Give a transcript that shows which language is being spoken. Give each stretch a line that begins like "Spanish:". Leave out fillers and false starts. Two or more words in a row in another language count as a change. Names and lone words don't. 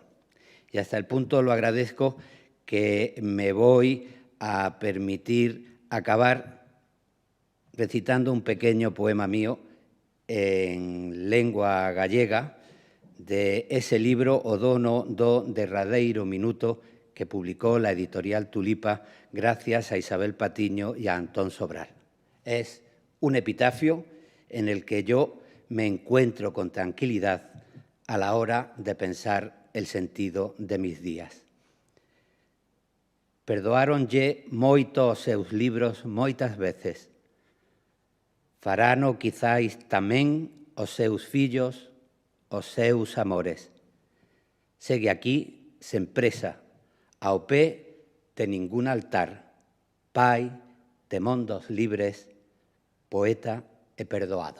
Spanish: Y hasta el punto lo agradezco que me voy a permitir acabar recitando un pequeño poema mío en lengua gallega de ese libro O dono do derradeiro minuto que publicó la editorial Tulipa gracias a Isabel Patiño y a Antón Sobral. Es un epitafio en el que yo me encuentro con tranquilidad a la hora de pensar el sentido de mis días.
Galician: Perdoáronlle moito os seus libros moitas veces. Farano quizáis tamén os seus fillos, os seus amores. Segue aquí, sen presa, ao pé de ningún altar, pai de mundos libres, poeta e perdoado.